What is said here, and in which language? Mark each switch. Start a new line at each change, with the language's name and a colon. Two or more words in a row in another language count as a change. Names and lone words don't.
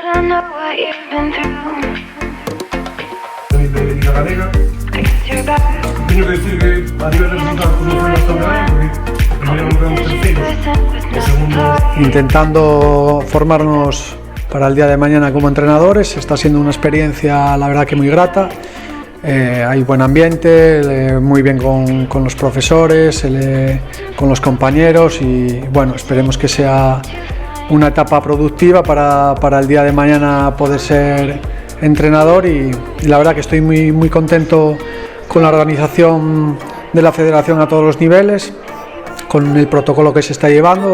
English: know what you've been through.
Galician: De Liga Galega.
English: I guess you're back.
Galician: Teño que decir que a nivel de resultados como foi bastante ben, porque primeiro non quedamos terceiros, o segundo
Spanish: intentando formarnos para el día de mañana como entrenadores. Está siendo una experiencia, la verdad, que muy grata. Hay buen ambiente, muy bien con los profesores, con los compañeros, y bueno, esperemos que sea una etapa productiva para el día de mañana poder ser entrenador, y la verdad que estoy muy contento con la organización de la federación a todos los niveles, con el protocolo que se está llevando.